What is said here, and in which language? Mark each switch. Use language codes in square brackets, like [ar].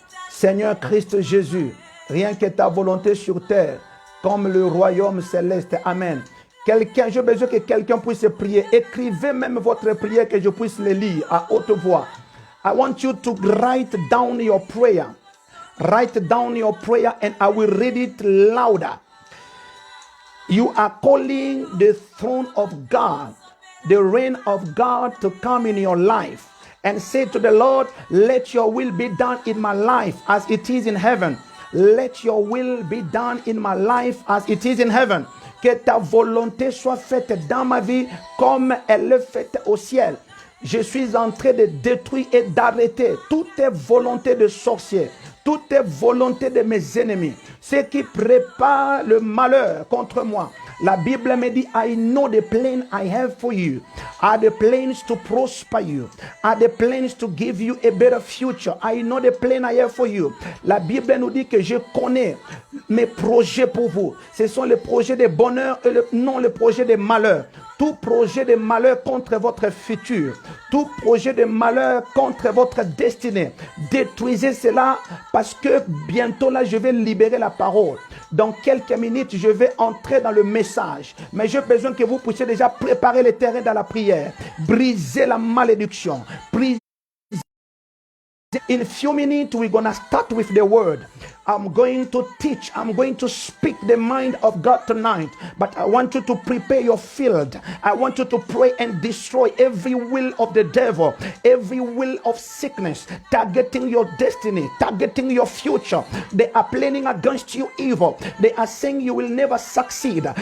[fr] Seigneur Christ Jésus, rien que ta volonté sur terre, comme le royaume céleste. Amen. J'ai besoin que quelqu'un puisse prier. Écrivez même votre prière que je puisse le lire à haute voix. [en] I want you to write down your prayer. Write down your prayer and I will read it louder. You are calling the throne of God, the reign of God to come in your life and say to the Lord, let your will be done in my life as it is in heaven. Let your will be done in my life as it is in heaven. [fr] Que ta volonté soit faite dans ma vie comme elle est faite au ciel. Je suis en train de détruire et d'arrêter toutes volontés de sorciers, toute volonté de mes ennemis, ceux qui préparent le malheur contre moi. La Bible me dit, [en] I know the plan I have for you are the plans to prosper you, are the plans to give you a better future. I know the plan I have for you. [fr] La Bible nous dit que je connais mes projets pour vous. Ce sont les projets de bonheur et non les projets de malheur. Tout projet de malheur contre votre futur, tout projet de malheur contre votre destinée, détruisez cela parce que bientôt là je vais libérer la parole. Dans quelques minutes je vais entrer dans le message, mais j'ai besoin que vous puissiez déjà préparer le terrain dans la prière, briser la malédiction, [en] In a few minutes, we're going to start with the word. I'm going to teach. I'm going to speak the mind of God tonight. But I want you to prepare your field. I want you to pray and destroy every will of the devil, every will of sickness, targeting your destiny, targeting your future. They are planning against you evil. They are saying you will never succeed.